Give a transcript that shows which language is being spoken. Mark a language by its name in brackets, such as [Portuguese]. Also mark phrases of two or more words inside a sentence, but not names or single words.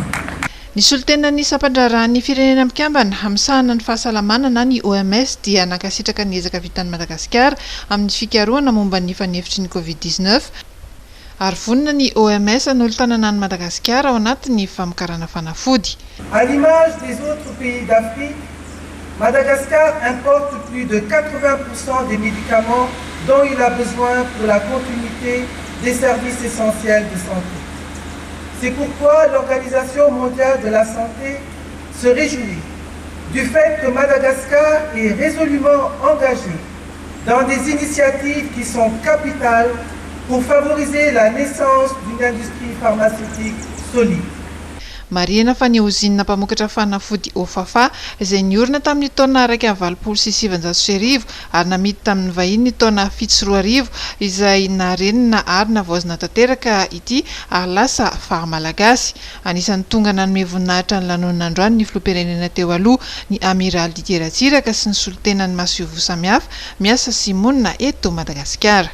[Malagasy] Ny solotenan'ny sampandraran'ny firenena mikambana hamsahana ny fahasalamana na ny OMS dia nankasitraka ny ezaka vitan'ny Madagasikara amin'ny fikarohana momba ny fanefitry ny Covid-19 ary vonina ny OMS n'olo tanàna ny Madagasikara ao anatin'ny famokarana fanafody. [French] À l'image des autres pays d'Afrique, Madagascar importe plus de 80% des médicaments dont il a besoin pour la continuité des services essentiels de santé. C'est pourquoi l'Organisation mondiale de la santé se réjouit du fait que Madagascar est résolument engagé dans des initiatives qui sont capitales pour favoriser la naissance d'une industrie pharmaceutique solide. [Malagasy] Marihana fa ny ozinina mpamokatra fanafody Ofafa izay niorina tamin'ny taona 2007 ary namidy tamin'ny vahiny taona 7 izay narenina ary navaozina tanteraka ity ary lasa farimalagasy. Anisan'ny tonga nanome voninahitra ny lanonan'androany ny filoham-pirenena teo aloha ny amiral Didier Ratsiraka sy ny solotenan'ny maseho samihafa miasa sy monina eto Madagasikara.